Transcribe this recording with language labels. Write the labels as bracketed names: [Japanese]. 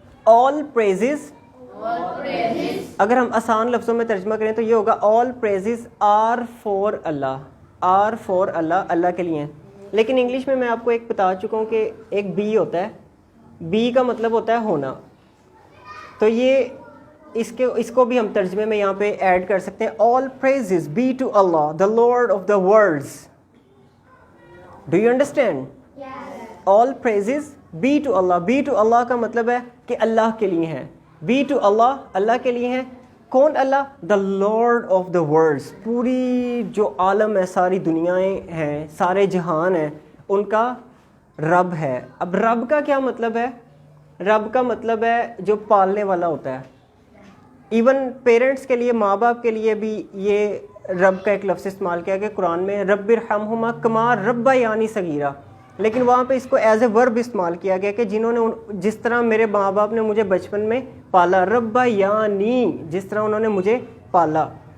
[English] all praises [Urdu] اگر ہم آسان لفظوں میں ترجمہ کریں تو یہ ہوگا [English] all praises are for Allah. are for Allah، [Urdu] اللہ کے لیے. لیکن انگلش میں آپ کو ایک بتا چکا ہوں کہ ایک بی ہوتا ہے, بی کا مطلب ہوتا ہے ہونا. تو یہ اس کو بھی ہم ترجمے میں یہاں پہ ایڈ کر سکتے ہیں. [English] all praises be to Allah, the Lord of the worlds. Do you understand? Yes. all praises be to Allah. be to Allah [Urdu] کا مطلب ہے کہ اللہ کے لیے ہیں. be to Allah, اللہ کے لیے ہیں. [English] کون Allah? the Lord of the worlds. [Urdu] پوری جو عالم ہے, ساری دنیایں ہیں, سارے جہان ہیں, ان کا رب ہے. اب رب کا کیا مطلب ہے؟ رب کا مطلب ہے جو پالنے والا ہوتا ہے. ایون پیرنٹس کے لیے, ماں باپ کے لیے بھی یہ رب کا ایک لفظ استعمال کیا کہ قرآن میں [Arabic] رب ارحمہما کما ربیانی صغیرہ, [Urdu] لیکن وہاں پہ اس کو [English] as a verb [Urdu] استعمال کیا گیا کہ جنہوں نے جس طرح میرے ماں باپ نے مجھے بچپن میں پالا, ربیانی, جس طرح انہوں نے مجھے پالا.